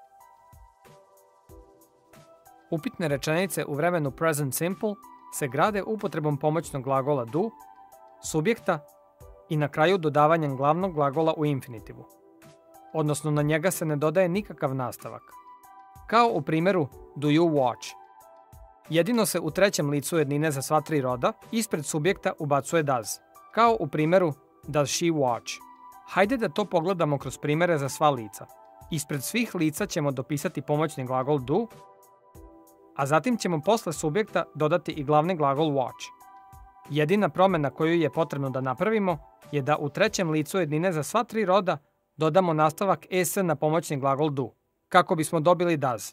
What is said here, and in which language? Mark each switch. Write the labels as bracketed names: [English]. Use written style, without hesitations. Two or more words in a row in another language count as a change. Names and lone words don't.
[Serbian] Upitne rečenice u vremenu [English] present simple [Serbian] se grade upotrebom pomoćnog glagola do, subjekta i na kraju dodavanjem glavnog glagola u infinitivu. Odnosno na njega se ne dodaje nikakav nastavak. Kao u primjeru [English] do you watch. [Serbian] Jedino se u trećem licu jednine za sva tri roda ispred subjekta ubacuje does. Kao u primjeru [English] does she watch. [Serbian] Hajde da to pogledamo kroz primjere za sva lica. Ispred svih lica ćemo dopisati pomoćni glagol do, a zatim ćemo posle subjekta dodati i glavni glagol watch. Jedina promjena koju je potrebno da napravimo je da u trećem licu jednine za sva tri roda dodamo nastavak es na pomoćni glagol do, kako bismo dobili does.